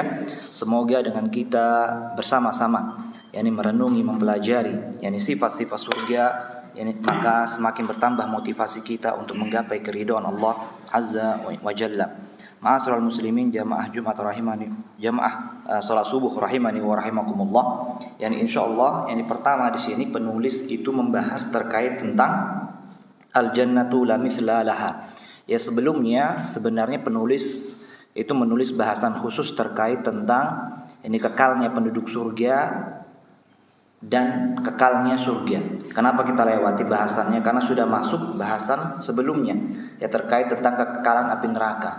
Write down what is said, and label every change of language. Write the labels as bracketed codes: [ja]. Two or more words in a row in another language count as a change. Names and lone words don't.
[id] Semoga dengan kita bersama-sama yakni merenungi, mempelajari yakni sifat-sifat surga, yakni maka semakin bertambah motivasi kita untuk menggapai keridhaan Allah [ar] عز وجل. معاشر المسلمين [id] jamaah Jumat rahimani, jamaah salat subuh rahimani [ar] ورحمكم الله. [id] Yani insyaallah yani pertama di sini penulis itu membahas terkait tentang [ar] الجنة لا مثل لها. [id] Ya sebelumnya sebenarnya penulis itu menulis bahasan khusus terkait tentang ini kekalnya penduduk surga dan kekalnya surga. Kenapa kita lewati bahasannya? Karena sudah masuk bahasan sebelumnya ya terkait tentang kekekalan api neraka.